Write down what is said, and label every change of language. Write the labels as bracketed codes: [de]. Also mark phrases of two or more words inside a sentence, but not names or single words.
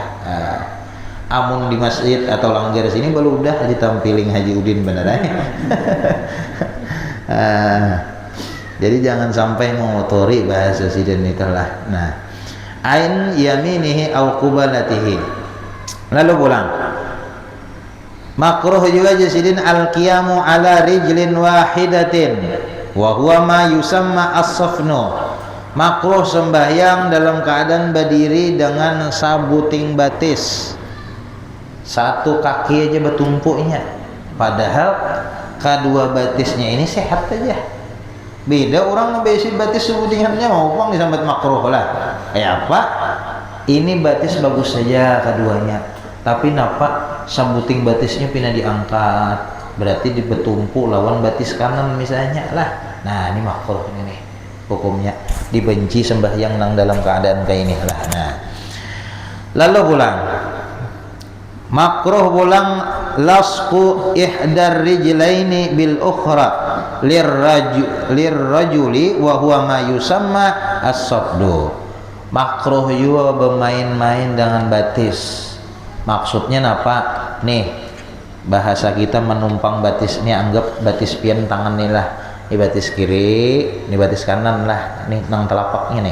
[bjn] Amun di masjid atau langgar sini beludah ditampiling Haji Udin bener jadi jangan sampai mengotori bahasa sidin itulah. [ar] Nah, عن يمينه أو قبالته. [bjn] Lalu pulang. Makruh juga jasidin [ar] القيام على رجل واحدة وهو ما يسمى الصفن. [bjn] Makruh sembahyang dalam keadaan berdiri dengan sabuting batis. Satu kaki aja bertumpuknya. Padahal kedua batisnya ini sehat aja. Beda orang ngebesi batis sabutingannya mau pang disambat makruh lah. Apa? Ini batis bagus saja keduanya. Tapi napa sambuting batisnya pina diangkat, berarti dibetumpu lawan batis kanan misalnya lah. Nah, ini makruh ini nih hukumnya, dibenci sembahyang nang dalam keadaan kayak ini lah. Nah, lalu pulang makruh pulang [ar] لصق إحدى الرجلين بالأخرى للرجل وهو ما يسمى الصفد. [bjn] Makruh juga bermain-main dengan batis. Maksudnya apa? Nih, bahasa kita menumpang batis ini, anggap batis pian tangan nih lah. Ini batis kiri, ini batis kanan lah. Nih nang telapaknya nih.